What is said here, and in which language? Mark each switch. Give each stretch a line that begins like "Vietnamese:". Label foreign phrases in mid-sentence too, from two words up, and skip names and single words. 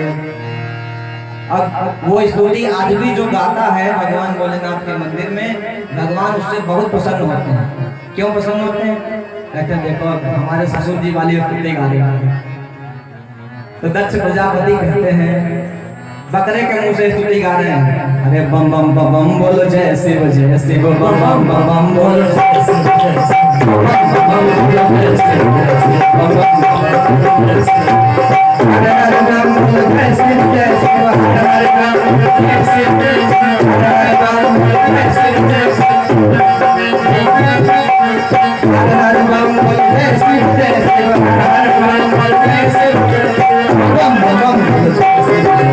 Hindi: अब वो स्तुति आज भी जो गाता है भगवान भोलेनाथ के मंदिर में भगवान उससे बहुत प्रसन्न होते हैं। क्यों प्रसन्न होते हैं? कहते हैं देखो हमारे ससुर जी वाली स्तुति गा रहे हैं। तो दक्ष प्रजापति कहते हैं बकरे के मुंह से स्तुति गा रहे हैं अरे बम बम बम बम बोलो जय शिव बम बम बम बम बोलो जय शिव बम बम बम बोलो जय शिव बम बम बम हरे हरे राम बोलो जय शिव हरे राम बोलो जय शिव हरे राम बोलो जय शिव हरे राम बोलो जय शिव हरे राम बोलो जय शिव बम बम बम बोलो जय शिव